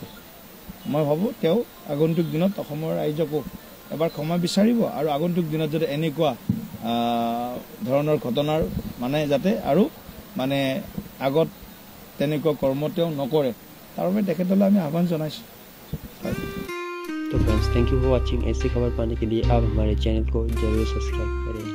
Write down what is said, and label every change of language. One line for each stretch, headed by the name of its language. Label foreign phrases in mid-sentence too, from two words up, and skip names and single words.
Assamese: মই ভাবোঁ তেওঁ আগন্তুক দিনত অসমৰ ৰাইজকো এবাৰ ক্ষমা বিচাৰিব আৰু আগন্তুক দিনত যাতে এনেকুৱা ধৰণৰ ঘটনাৰ মানে যাতে আৰু মানে আগত তেনেকুৱা কৰ্ম তেওঁ নকৰে, তাৰ বাবে তেখেতলৈ আমি আহ্বান জনাইছোঁ।
Hindi: तो
English: friends, thank you for watching.
Hindi: ऐसी खबर पाने के लिए आप हमारे चैनल को जरूर सब्सक्राइब करें।